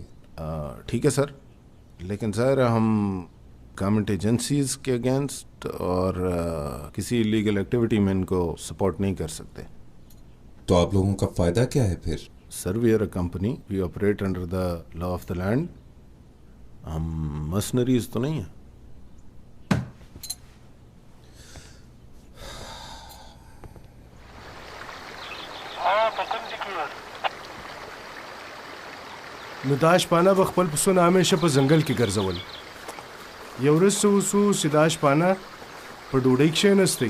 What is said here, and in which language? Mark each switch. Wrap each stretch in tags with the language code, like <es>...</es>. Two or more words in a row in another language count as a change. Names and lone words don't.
<hi>ठीक है सर, लेकिन सर हम</hi> <en>government agencies</en> <hi>के अगेंस्ट और किसी</hi> <en>illegal activity</en> <hi>में इनको सपोर्ट नहीं कर सकते। तो आप लोगों का फायदा क्या है फिर?</hi> <en>sir we are a company, we operate under the law of the land.</en> <hi>हम मर्सनरीज तो नहीं है।</hi> <ps>نداش پانا به خپل پسونه همیشه په ځنګل کې ګرځول. یو ورځ څه وسو چې دا شپانه په ډوډۍ کښېنستی.</ps>